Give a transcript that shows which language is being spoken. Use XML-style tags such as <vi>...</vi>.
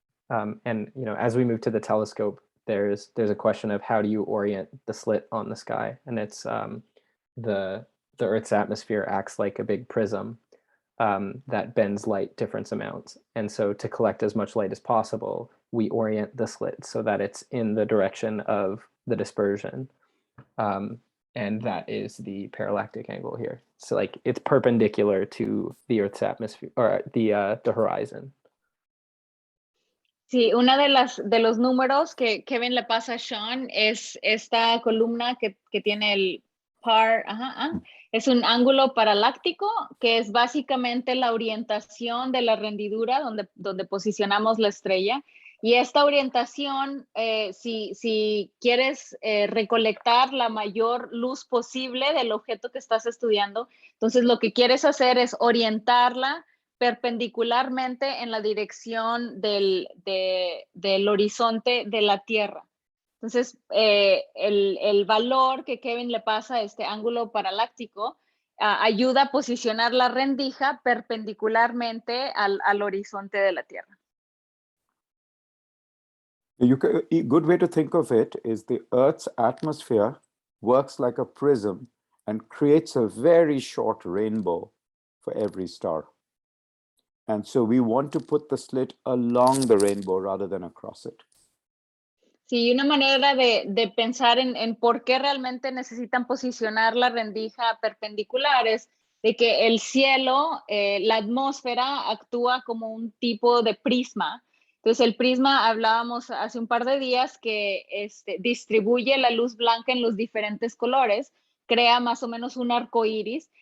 <en>And as we move to the telescope, there's a question of how do you orient the slit on the sky, and it's the Earth's atmosphere acts like a big prism that bends light different amounts, and so to collect as much light as possible, we orient the slit so that it's in the direction of the dispersion, and that is the parallactic angle here. So like it's perpendicular to the Earth's atmosphere or the horizon.</en> <es>Sí, una de los números que Kevin le pasa a Sean es esta columna que tiene el par, es un ángulo paraláctico, que es básicamente la orientación de la rendidura donde posicionamos la estrella. Y esta orientación, si quieres recolectar la mayor luz posible del objeto que estás estudiando, entonces lo que quieres hacer es orientarla perpendicularmente en la dirección del horizonte de la Tierra. Entonces, el valor que Kevin le pasa a este ángulo paraláctico ayuda a posicionar la rendija perpendicularmente al horizonte de la Tierra.</es> <en>A good way to think of it is the Earth's atmosphere works like a prism and creates a very short rainbow for every star. And so we want to put the slit along the rainbow rather than across it.</en> <es>Sí, una manera de pensar en por qué realmente necesitan posicionar la rendija perpendicular es de que el cielo, la atmósfera actúa como un tipo de prisma. Entonces el prisma, hablábamos hace un par de días, que distribuye la luz blanca en los diferentes colores, crea más o menos un arco iris.</es>